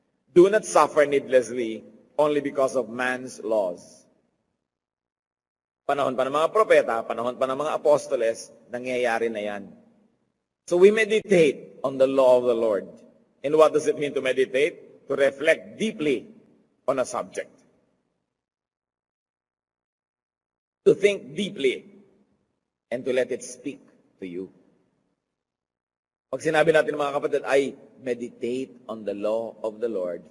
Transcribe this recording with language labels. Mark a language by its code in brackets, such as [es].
[en] Do not suffer needlessly only because of man's laws. [tl] Panahon pa ng mga propeta, panahon pa ng mga apostoles, nangyayari na yan. [en] So we meditate on the law of the Lord. And what does it mean to meditate? To reflect deeply on a subject. To think deeply and to let it speak to you. [tl] Pag sinabi natin mga kapatid, [en] I meditate on the law of the Lord.